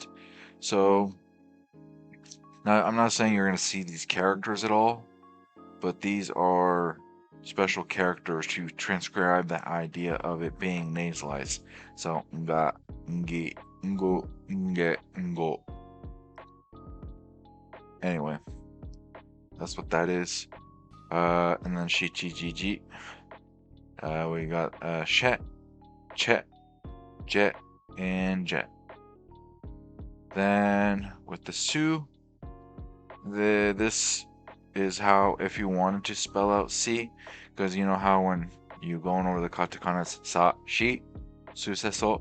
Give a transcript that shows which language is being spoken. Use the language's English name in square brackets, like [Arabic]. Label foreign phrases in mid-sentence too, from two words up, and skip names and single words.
[English] So, now I'm not saying you're going to see these characters at all, but these are special characters to transcribe the idea of it being nasalized. So, [Japanese] nga, ngi, ngo, nge, ngo. [English] Anyway, that's what that is. And then shichi jiji. We got shet, chet, jet, and jet. Then with the su, this is how if you wanted to spell out si, because you know how when you going over the katakana it's sa, shi, su, se, so.